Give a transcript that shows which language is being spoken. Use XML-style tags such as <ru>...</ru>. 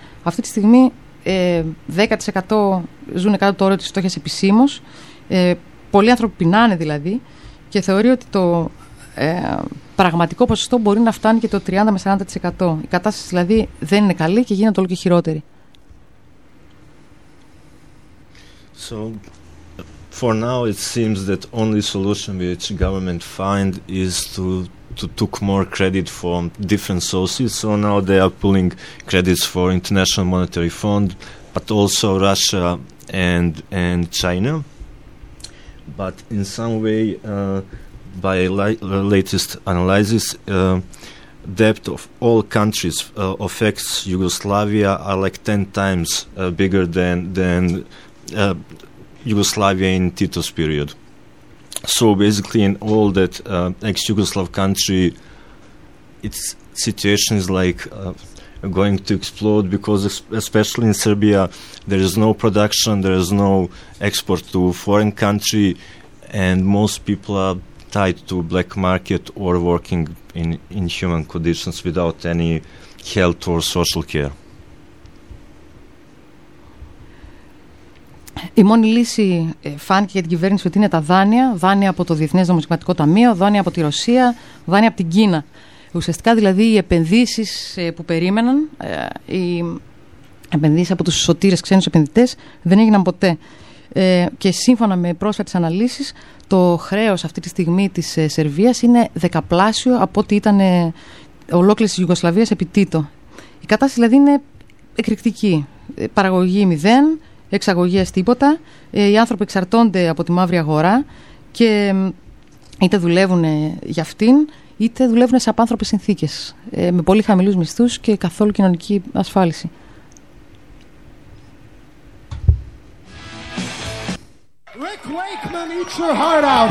<el>Αυτή τη στιγμή 10% ζουν κάτω το όριο της φτώχειας επισήμως. Πολλοί άνθρωποι πεινάνε δηλαδή, και θεωρεί ότι το πραγματικό ποσοστό μπορεί να φτάνει και το 30 με 40%. Η κατάσταση δηλαδή δεν είναι καλή και γίνεται όλο και χειρότερη.</el> <en>So, for now it seems that only solution which government find is to took more credit from different sources. So now they are pulling credits for International Monetary Fund, but also Russia and China. But in some way, by latest analysis, debt of all countries affects Yugoslavia are like 10 times bigger than Yugoslavia in Tito's period. So basically in all that ex-Yugoslav country, its situation is like going to explode, because especially in Serbia there is no production, there is no export to foreign country, and most people are tied to black market or working in inhuman conditions without any health or social care.</en> <el>Η μόνη λύση φάνηκε για την κυβέρνηση ότι είναι τα δάνεια, δάνεια από το Διεθνές Νομισματικό Ταμείο, δάνεια από τη Ρωσία, δάνεια από την Κίνα. Ουσιαστικά δηλαδή οι επενδύσεις που περίμεναν, οι επενδύσεις από τους σωτήρες ξένους επενδυτές, δεν έγιναν ποτέ. Και σύμφωνα με πρόσφατες αναλύσεις, το χρέος αυτή τη στιγμή της Σερβίας είναι δεκαπλάσιο από ό,τι ήταν ολόκληρης της Ιουγκοσλαβίας επί Τίτο. Η κατάσταση δηλαδή είναι εκρηκτική. Παραγωγή μηδέν, εξαγωγές τίποτα, οι άνθρωποι εξαρτώνται από τη μαύρη αγορά και είτε δουλεύουν για αυτήν, είτε δουλεύουν σε απάνθρωπες συνθήκες, με πολύ χαμηλούς μισθούς και καθόλου κοινωνική ασφάλιση.</el> <en>Rick Wakeman, eat your heart out.</en>